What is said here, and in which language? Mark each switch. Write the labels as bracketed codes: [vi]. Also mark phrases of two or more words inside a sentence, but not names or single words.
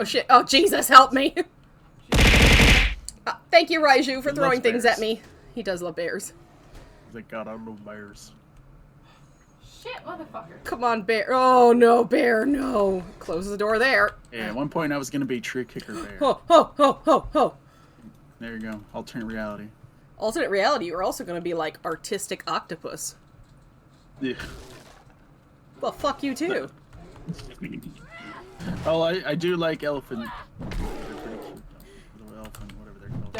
[en] shit, oh Jesus, help me! Thank you, Raiju, for He throwing loves things at bears. me. He does love bears. He's like, God, I love bears. Shit, motherfucker. Come on, bear. Oh no, bear, no. Close the door there. Yeah, at one point I was gonna be TreekickerBoar. Ho, ho, ho, ho, ho. There you go. Alternate reality. Alternate reality, you're also gonna be like artistic octopus. Yeah. Well, fuck you too. Oh, I do like elephant. They're pretty cute. Little elephant, whatever they're called.